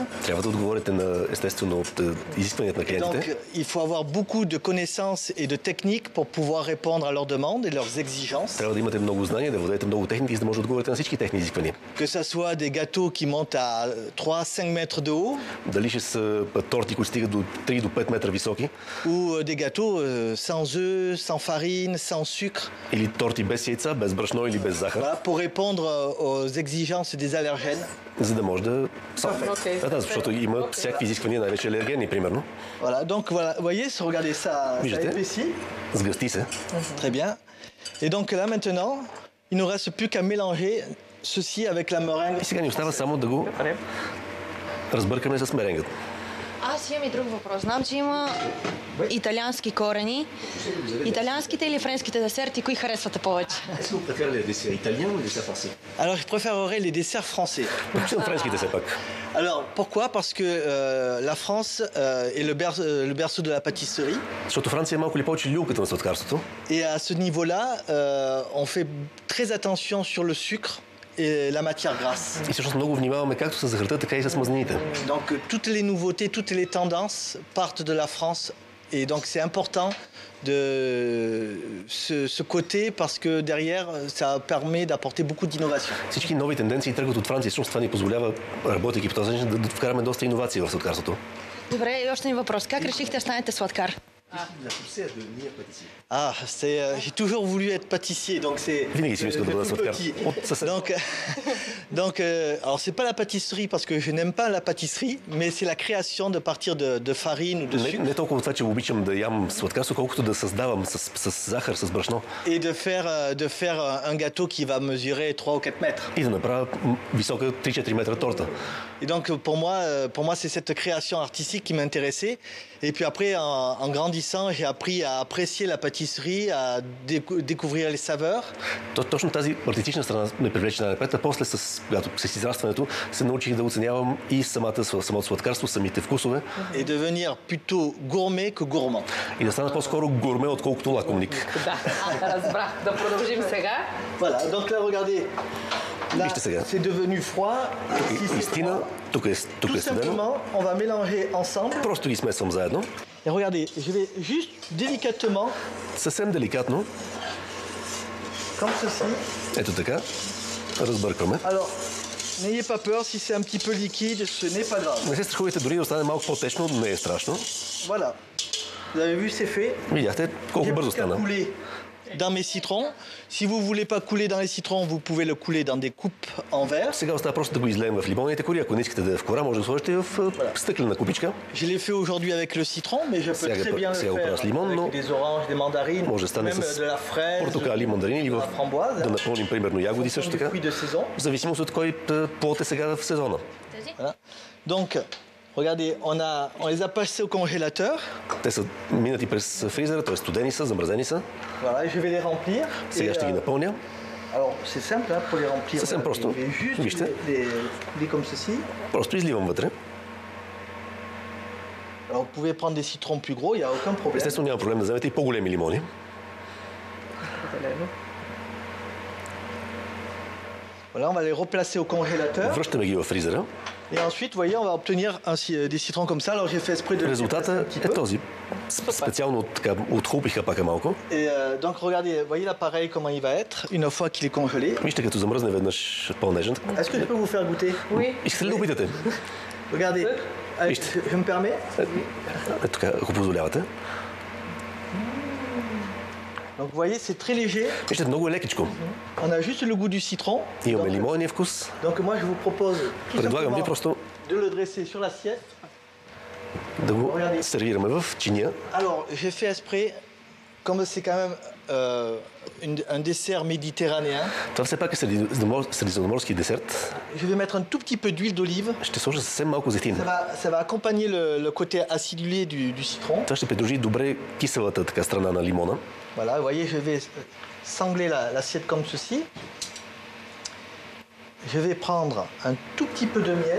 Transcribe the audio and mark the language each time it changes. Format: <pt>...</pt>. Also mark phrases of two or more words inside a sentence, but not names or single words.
<bg>Трябва да отговорите на, естествено, изискванията на клиентите.</bg> <fr>Donc, il faut avoir beaucoup de connaissances et de techniques pour pouvoir répondre à leurs demandes et leurs exigences.</fr> <bg>Трябва да имате много знания, да владеете много техники, за да може да отговорите на всички техни изисквания.</bg> <fr>Que ça soit des gâteaux qui montent à 3-5 mètres de haut.</fr> <bg>Дали ще са торти, които стигат до 3 до 5 метра високи.</bg> <fr>Ou des gâteaux sans œufs, sans farine, sans sucre.</fr> <bg>Или торти без яйца, без брашно или без захар.</bg> <fr>Voilà, pour répondre aux exigences des allergènes.</fr> <bg>За да може да... Да, защото има всякакви изисквания, най-вече алергени, примерно.</bg> <fr>Voilà, donc voilà, vous voyez, regardez ça, ça épaissit.</fr> <bg>Сгъсти се.</bg> <fr>Très bien. Et donc là maintenant, il ne nous reste plus qu'à mélanger ceci avec la meringue.</fr> <bg>И сега ни остава само да го разбъркаме с меренгът. Аз имам и друг въпрос. Знам, че има италиански корени. Италианските или френските десерти, кои харесвате повече?</bg> <fr>Est-ce que vous préférez les desserts italiens ou les desserts français? Alors, je préférerais les desserts français.</fr> <bg>Предпочитам френските все пак.</bg> <fr>Alors, pourquoi? Parce que la France est le berceau de la pâtisserie.</fr> <bg>Защото Франция е малко ли повече люлката на сладкарството.</bg> <fr>Et à ce niveau-là, on fait très attention sur le sucre et la matière grasse.</fr> <bg>И всъщност много внимаваме както с захарта, така и с мазнините.</bg> <fr>Donc, toutes les nouveautés, toutes les tendances partent de la France. Et donc, c'est important de ce côté parce que derrière, ça permet d'apporter beaucoup d'innovation.</fr> <bg>Всички нови тенденции тръгват от Франция. Всъщност това ни позволява, работейки по този начин, да вкараме доста иновации в сладкарството. Добре, и още един въпрос. Как решихте да станете сладкар?</bg> <fr>Ah, j'ai toujours voulu être pâtissier, donc c'est</fr> <bg>Винаги си искал да бъда</bg> <fr>tout</fr> <bg>сладкар.</bg> <fr>petit.</fr> <bg>От съвсем.</bg> <fr>Alors c'est pas la pâtisserie parce que je n'aime pas la pâtisserie, mais c'est la création de partir de farine ou de sucre</fr> <bg>Не толкова това, че обичам да ям сладкарство, колкото да създавам с захар, с брашно</bg> <fr>et de faire un gâteau qui va mesurer 3 ou 4 mètres.</fr> <bg>и да направя висока 3-4 метра торта.</bg> <fr>Et donc pour moi c'est cette création artistique qui m'intéressait. Et puis après, en grandissant, j'ai appris à apprécier la pâtisserie, à découvrir les saveurs.</fr> <bg>Точно тази артистична страна ме привлече най-напред, а после, когато с израстването, се научих да оценявам и самото сладкарство, самите вкусове.</bg> <fr>Et devenir plutôt gourmet que gourmand.</fr> <bg>И да стана по-скоро гурме, отколкото лакомник. Да, разбрах. Да продължим сега.</bg> <fr>Voilà, donc là, regardez. Là,</fr> <bg>Вижте сега.</bg> <fr>c'est devenu froid. Ici, c'est</fr> <bg>Истина,</bg> <fr>froid.</fr> <bg>тук е</bg> <fr>Tout</fr> <bg>студено.</bg> <fr>simplement, on va mélanger ensemble.</fr> <bg>Просто ги смесвам заедно.</bg> <fr>Et regardez, je vais juste délicatement,</fr> <bg>Съвсем деликатно,</bg> <fr>comme ceci.</fr> <bg>ето така, разбъркваме.</bg> <fr>Alors, n'ayez pas peur, si c'est un petit peu liquide, ce n'est pas grave.</fr> <bg>Не се страхувайте дори да остане малко по-течно, не е страшно.</bg> <fr>Voilà. Vous avez vu, c'est fait.</fr> <bg>Видяхте колко</bg> <fr>J'ai</fr> <bg>бързо</bg> <fr>plus qu'à</fr> <bg>стана.</bg> <fr>couler dans mes citrons. Si vous ne voulez pas couler dans les citrons, vous pouvez le couler dans des coupes en verre.</fr> <bg>Сега остава просто да го излеем в лимонните кори. Ако не искате да е в кора, може да сложите в стъклена купичка.</bg> <fr>Je l'ai fait aujourd'hui avec le citron, mais je peux très bien le</fr> <bg>сега го правя</bg> <fr>faire</fr> <bg>с лимон, но</bg> <fr>avec des oranges, des mandarines,</fr> <bg>може да стане</bg> <fr>même</fr> <bg>с</bg> <fr>de la fraise,</fr> <bg>портокали, мандарини или</bg> <fr>de la framboise.</fr> <bg>да напълним примерно ягоди също</bg> <fr>des</fr> <bg>така.</bg> <fr>fruits de saison.</fr> <bg>В зависимост от кой плод е сега в сезона.</bg> <fr>Voilà. Donc, regardez, on les a passés au congélateur.</fr> <bg>Те са минати през фризера, т.е. студени са, замразени са.</bg> <fr>Voilà, et je vais les remplir.</fr> <bg>Сега</bg> <fr>Et,</fr> <bg>ще ги напълня.</bg> <fr>alors, c'est simple hein, pour les remplir. C'est simple, Voilà,</fr> <bg>просто.</bg> <fr>je vais juste</fr> <bg>Вижте.</bg> <fr>les comme ceci.</fr> <bg>Просто изливам вътре.</bg> <fr>Alors, vous pouvez prendre des citrons plus gros, il n'y a aucun problème.</fr> <bg>Естествено няма проблем да вземете и по-големи лимони.</bg> <fr>Voilà, on va les replacer au congélateur.</fr> <bg>Връщаме ги в фризера.</bg> <fr>Et ensuite, vous voyez, on va obtenir des citrons comme ça. Alors, j'ai fait exprès de les</fr> <bg>Резултата</bg> <fr>déplacer un petit</fr> <bg>е</bg> <fr>peu.</fr> <bg>този. Специално така отхлупих хапака малко.</bg> <fr>Et donc, regardez, voyez l'appareil, comment il va être une fois qu'il est congelé.</fr> <bg>Вижте като замръзне веднъж по-нежен.</bg> <fr>Est-ce que je peux vous faire goûter? Oui.</fr> <bg>Искате ли да опитате?</bg> <fr>Regardez, allez,</fr> <bg>Вижте.</bg> <fr>je me permets.</fr> <bg>Ето така, ако позволявате.</bg> <fr>Donc, vous voyez, c'est très léger.</fr> <bg>Вижте, много е лекичко.</bg> <fr>On a juste le goût du citron.</fr> <bg>Имаме</bg> <fr>Donc,</fr> <bg>лимонния вкус.</bg> <fr>donc, moi, je vous propose tout</fr> <bg>Предлагам ви</bg> <fr>simplement</fr> <bg>просто</bg> <fr>de le dresser sur l'assiette.</fr> <bg>да го сервираме в чиния.</bg> <fr>Alors, j'ai fait exprès, comme c'est quand même un dessert méditerranéen,</fr> <bg>Това все пак е средиземноморски десерт.</bg> <fr>je vais mettre un tout petit peu d'huile d'olive.</fr> <bg>Ще сложа съвсем малко зехтин.</bg> <fr>Ça va accompagner le côté acidulé du citron.</fr> <bg>Това ще придружи добре киселата така страна на лимона.</bg> <fr>Voilà, vous voyez, je vais sangler l'assiette comme ceci. Je vais prendre un tout petit peu de miel.</fr>